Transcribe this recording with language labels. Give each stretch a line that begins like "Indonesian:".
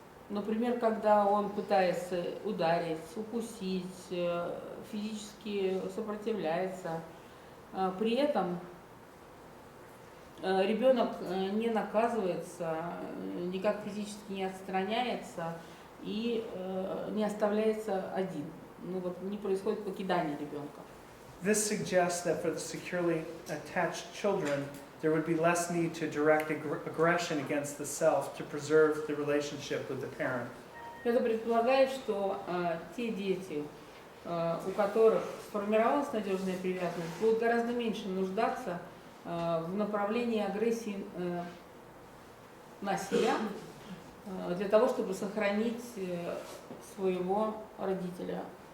Russian: Например, когда он пытается ударить, укусить, физически сопротивляется, при этом ребенок не наказывается, никак физически не отстраняется и не оставляется один. Ну вот не происходит покидание ребенка.
English: This suggests that for the securely attached children, there would be less need to direct aggression against the self to preserve the relationship with the parent.
Russian: Это предполагает, что те дети, у которых сформировалась надежная привязанность, будут гораздо меньше нуждаться в направлении агрессии на себя для того, чтобы сохранить своего родителя.